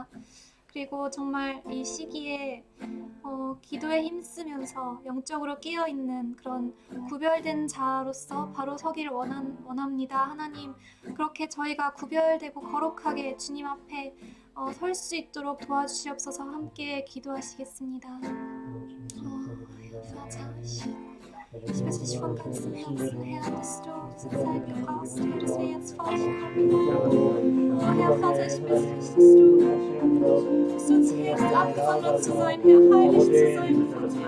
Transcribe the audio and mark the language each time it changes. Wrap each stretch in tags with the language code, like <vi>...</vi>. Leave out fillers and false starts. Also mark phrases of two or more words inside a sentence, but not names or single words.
<ko>그리고 정말 이 시기에 기도에 힘쓰면서 영적으로 깨어있는 그런 구별된 자로서 바로 서기를 원합니다. 하나님, 그렇게 저희가 구별되고 거룩하게 주님 앞에 설 수 있도록 도와주시옵소서. 함께 기도하시겠습니다.</ko> <de>Ich bitte dich von ganzem Herzen, Herr, dass du diese Zeit gebrauchst, Herr, dass wir jetzt vor dich kommen. Oh Herr Vater, ich bitte dich, dass du uns hilfst, abgesondert zu sein, Herr, heilig zu sein von dir.</de>